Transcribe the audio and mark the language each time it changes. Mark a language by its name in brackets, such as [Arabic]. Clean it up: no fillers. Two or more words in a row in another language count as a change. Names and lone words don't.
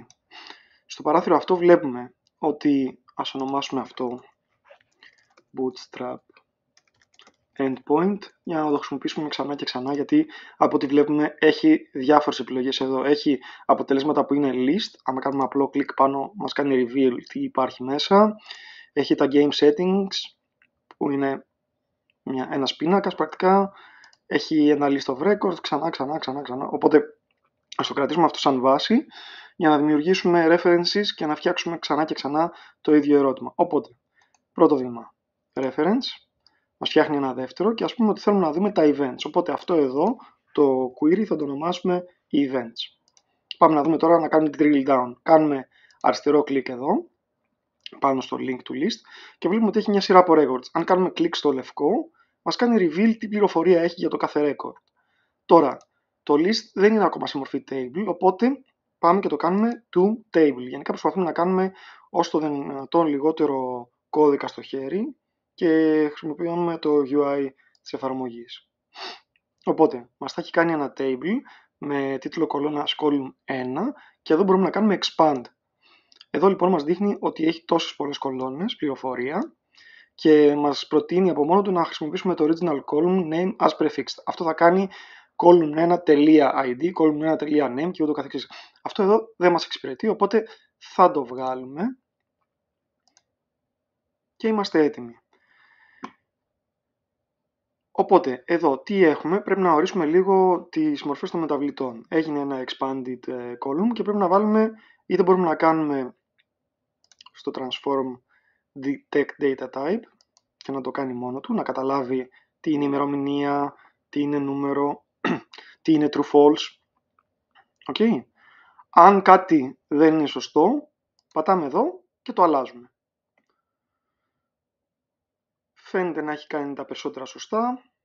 [Greek] Στο παράθυρο αυτό βλέπουμε ότι, ας ονομάσουμε αυτό Bootstrap Endpoint, για να το χρησιμοποιήσουμε ξανά και ξανά, γιατί από ό,τι βλέπουμε έχει διάφορες επιλογές εδώ. Έχει αποτελέσματα που είναι list, άμα κάνουμε απλό κλικ πάνω μας κάνει reveal τι υπάρχει μέσα. Έχει τα [English] game settings [Greek] που είναι ένας πίνακας πρακτικά. Έχει ένα [English] list of records, [Greek] ξανά. Οπότε ας το κρατήσουμε αυτό σαν βάση για να δημιουργήσουμε references και να φτιάξουμε ξανά και ξανά το ίδιο ερώτημα. Οπότε, πρώτο βήμα, reference, μας φτιάχνει ένα δεύτερο και ας πούμε ότι θέλουμε να δούμε τα events. Οπότε αυτό εδώ, το query, θα το ονομάσουμε events. Πάμε να δούμε τώρα να κάνουμε [English] drill down. [Greek] Κάνουμε αριστερό κλικ εδώ, πάνω στο link του list, και βλέπουμε ότι έχει μια σειρά από records. Αν κάνουμε κλικ στο λευκό, μας κάνει reveal τι πληροφορία έχει για το κάθε record. Τώρα, το list δεν είναι ακόμα σε μορφή table, οπότε πάμε και το κάνουμε [English] to table. [Greek] Γενικά προσπαθούμε να κάνουμε όσο το δυνατόν λιγότερο κώδικα στο χέρι και χρησιμοποιούμε το UI της εφαρμογής. Οπότε, μας θα έχει κάνει ένα table με τίτλο κολόνας column 1 και εδώ μπορούμε να κάνουμε expand. Εδώ λοιπόν μας δείχνει ότι έχει τόσες πολλές κολόνες πληροφορία και μας προτείνει από μόνο του να χρησιμοποιήσουμε το [English] original column name as prefixed. [Greek] Αυτό θα κάνει column1.id, column1.name και ούτω καθεξής. Αυτό εδώ δεν μας εξυπηρετεί, οπότε θα το βγάλουμε και είμαστε έτοιμοι. Οπότε εδώ τι έχουμε, πρέπει να ορίσουμε λίγο τις μορφές των μεταβλητών. Έγινε ένα [English] expanded column [Greek] και πρέπει να βάλουμε, είτε μπορούμε να κάνουμε στο [English] transform detect data type [Greek] και να το κάνει μόνο του, να καταλάβει τι είναι ημερομηνία, τι είναι νούμερο, τι είναι [English] true false. [Greek] Okay. Αν κάτι δεν είναι σωστό, πατάμε εδώ και το αλλάζουμε. Φαίνεται να έχει κάνει τα περισσότερα σωστά.